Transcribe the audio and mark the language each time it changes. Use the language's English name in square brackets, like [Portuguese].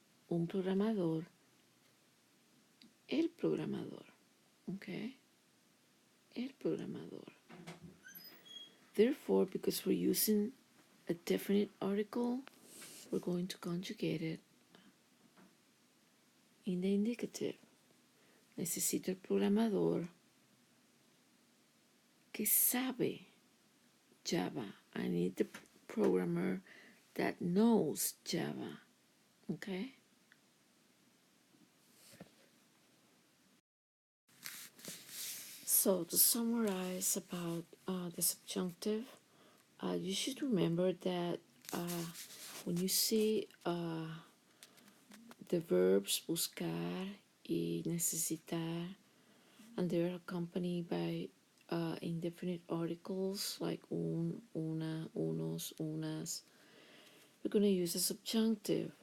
[Spanish] Un programador, el programador. Okay? El programador. [English] Therefore, because we're using a definite article, we're going to conjugate it in the indicative. [Spanish] Necesito el programador que sabe Java. [English] I need the programmer that knows Java. Okay? So to summarize about the subjunctive, you should remember that when you see the verbs buscar y necesitar, and they're accompanied by indefinite articles like un, una, unos, unas, you're going to use a subjunctive.